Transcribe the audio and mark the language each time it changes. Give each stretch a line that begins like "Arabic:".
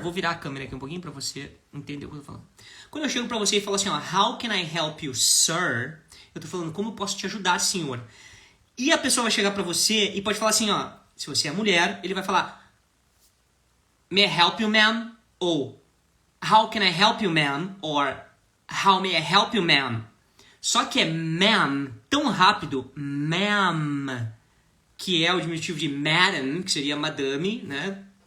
Portuguese: Vou virar a câmera aqui um pouquinho pra você entender o que eu tô falando. Quando eu chego pra você e falo assim, ó,
English: how can I help you, sir?
Portuguese: Eu tô falando, como eu posso te ajudar, senhor? E a pessoa vai chegar pra você e pode falar assim, ó, se você é mulher, ele vai falar,
English: may I help you, ma'am? Ou, how can I help you, ma'am? Or, how may I help you, ma'am?
Portuguese: Só que é ma'am tão rápido, ma'am, que é o diminutivo de madam, que seria madame, né?